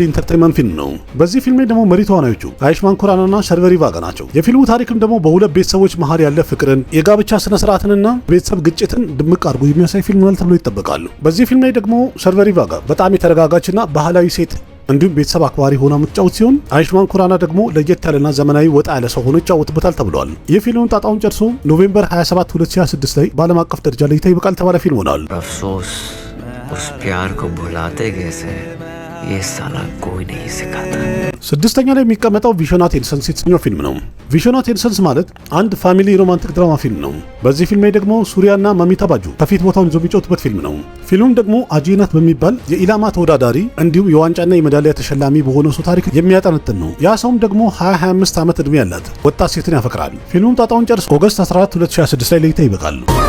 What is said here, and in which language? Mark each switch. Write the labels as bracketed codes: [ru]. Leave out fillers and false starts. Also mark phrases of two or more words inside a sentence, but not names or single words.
[am] ኢንተርቴይንመንት ፊልም ነው። በዚህ ፊልም ላይ ደግሞ መሪ ተዋናዮቹ አዩሽማን ኩራናና ሸርበሪ ቫጋ ናቸው። የፊልሙ ታሪክም ደግሞ በሁለት ቤተሰቦች መሃል ያለ ፍቅርን፣ የጋብቻ ስነ ስርዓትንና ቤተሰብ ግጭትን ድምቅ አድርጎ የሚያሳይ ፊልም ነው ተብሎ ይጠበቃሉ። በዚህ ፊልም ላይ ደግሞ ሸርበሪ ቫጋ በጣም የተረጋጋችና ባህላዊ ሴት እንዲሁም ቤተሰብ አክባሪ ሆና የምትጫወት ሲሆን አዩሽማን ኩራና ደግሞ ለየት ያለና ዘመናዊ ወጣ ያለ ሰው ሆኖ ይጫወትበታል ተብሏል። ይህ ፊልም ጣጣውን ጨርሶ ኖቬምበር 27 2026 ላይ በዓለም አቀፍ ደረጃ ለእይታ ይበቃል ተባለ ፊልም ሆኗል። [hi] अफसोस उस प्यार को भुलाते कैसे ये साला कोई नहीं सिखाता। [am] 6ኛ ላይ የሚቀመጠው ቪዥን አት ኢንሰንስ የተሰኘው ፊልም ነው። ቪዥን አት ኢንሰንስ ማለት አንድ [en] family romantic drama [am] ፊልም ነው። በዚህ ፊልም ላይ ደግሞ ሱሪያና ማሚታ ባጁ ከፊት ቦታውን ይዘው የሚጫወቱበት ፊልም ነው። ፊልሙም ደግሞ አጂናት በሚባል የኢላማ ተወዳዳሪ እንዲሁም የዋንጫና የሜዳሊያ ተሸላሚ በሆነ ሰው ታሪክ የሚያጠነጥን ነው። ያ ሰውም ደግሞ 25 ዓመት ዕድሜ ያላት ወጣት ሴትን ያፈቅራል። ፊልሙም ጣጣውን ጨርሶ ኦገስት 14 2026 ላይ ለእይታ ይበቃል።